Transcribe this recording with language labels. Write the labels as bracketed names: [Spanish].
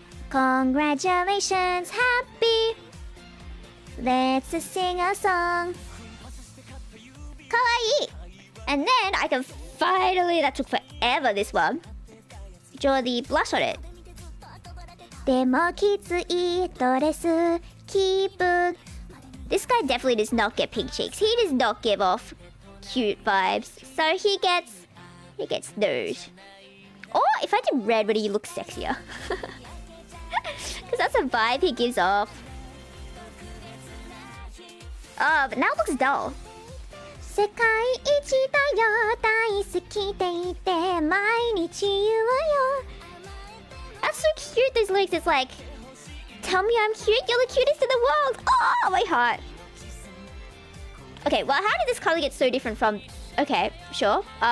[English] Congratulations, happy. Let's sing a song. Kawaii. And then I can finally, that took forever, this one, draw the blush on it. [Japanese] でもきついドレス気分. [English] This guy definitely does not get pink cheeks. He does not give off cute vibes. So he gets those. Or if I did red, would he look sexier? Because that's a vibe he gives off. Oh, but now it looks dull. [Japanese] 世界一だよ大好きでいて毎日言うわよ. [English] That's so cute, those lyrics. It's like, tell me I'm cute, you're the cutest in the world. Oh, my heart. Okay, well, how did this color get so different from... Okay, sure.